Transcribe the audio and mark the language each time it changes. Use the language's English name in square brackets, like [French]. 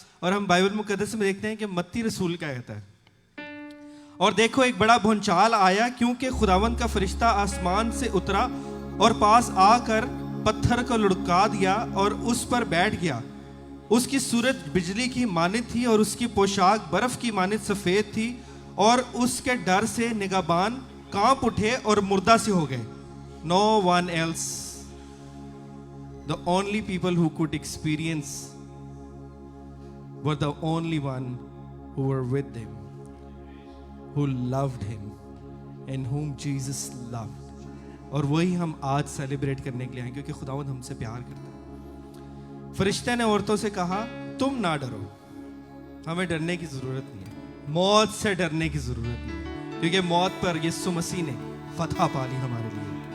[Hindi] और हम बाइबल मुकद्दस में देखते हैं कि मत्ती रसूल क्या कहता है, और देखो एक बड़ा भूचाल आया, क्योंकि खुदावंद का फरिश्ता आसमान से उतरा और पास आकर पत्थर को लुढ़का दिया और उस पर बैठ गया। उसकी सूरत बिजली की मानित थी और उसकी पोशाक बर्फ की मानित सफेद थी, और उसके डर से निगाहबान कांप उठे और मुर्दा से हो गए। [English] No one else, the only people who could experience were the only one who were with him, who loved him and whom Jesus loved। [Hindi] और वही हम आज सेलिब्रेट करने के लिए आए, क्योंकि खुदावंद हमसे प्यार करता है। फरिश्ते ने औरतों से कहा, तुम ना डरो, हमें डरने की जरूरत नहीं है, मौत से डरने की जरूरत नहीं है, क्योंकि मौत पर यीशु मसीह ने फतह पा ली हमारे लिए।